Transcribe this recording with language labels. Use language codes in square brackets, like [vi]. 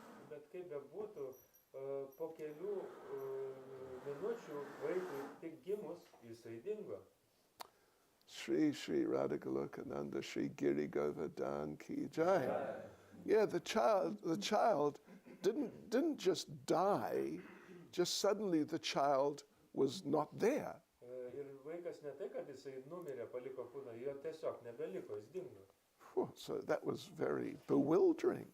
[lt] Bet kaip bebūtų, po kelių minučių vaikui tik gimus jisai dingo. [hi] Shri Shri Radhagolokananda Shri Giri Govardhan Ki Jai. [en] Yeah, the child didn't just die, just suddenly the child was not there. [lt] Ir vaikas ne tai, kad jisai numirė, paliko kūną, jo tiesiog nebeliko, jis dingo. [en] Phew, so that was very bewildering.